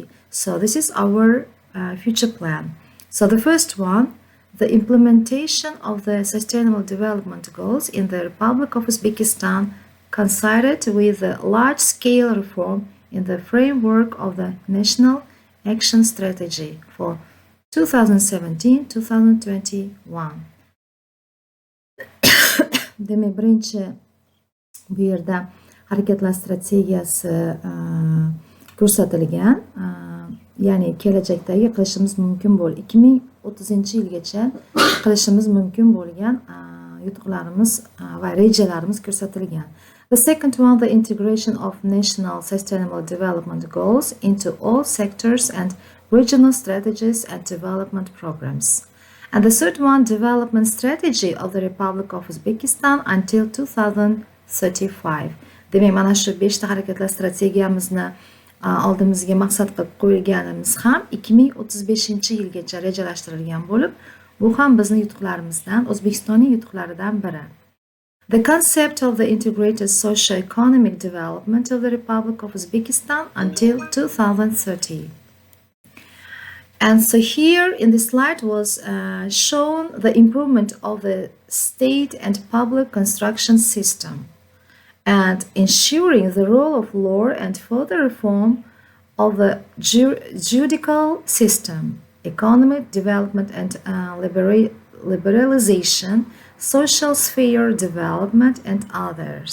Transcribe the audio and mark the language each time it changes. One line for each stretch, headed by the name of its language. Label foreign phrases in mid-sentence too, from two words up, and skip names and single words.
English: So this is our future plan. So the first one, the implementation of the Sustainable Development Goals in the Republic of Uzbekistan coincided with a large-scale reform in the framework of the National Action Strategy for 2017-2021.
Uzbek: Demak, birinchi bu yerda harakatlar strategiyasi ko'rsatilgan, ya'ni kelajakdagi qilishimiz mumkin 2030-yilgacha qilishimiz mumkin bo'lgan yutuqlarimiz va rejalarimiz ko'rsatilgan.
English: The second one, the integration of national sustainable development goals into all sectors and regional strategies and development programs. And the third one, development strategy of the Republic of Uzbekistan until 2035.
Uzbek: Demak, mana shu 5 ta harakatlar strategiyamizni oldimizga maqsad qilib qo'yganimiz ham 2035-yilgacha rejalashtirilgan bo'lib, bu ham bizning yutuqlarimizdan, O'zbekistonning yutuqlaridan biri.
English: The concept of the integrated socio-economic development of the Republic of Uzbekistan until 2030. And so here in the slide was shown the improvement of the state and public construction system and ensuring the role of law and further reform of the judicial system, economic development and liberalization, social sphere development and others.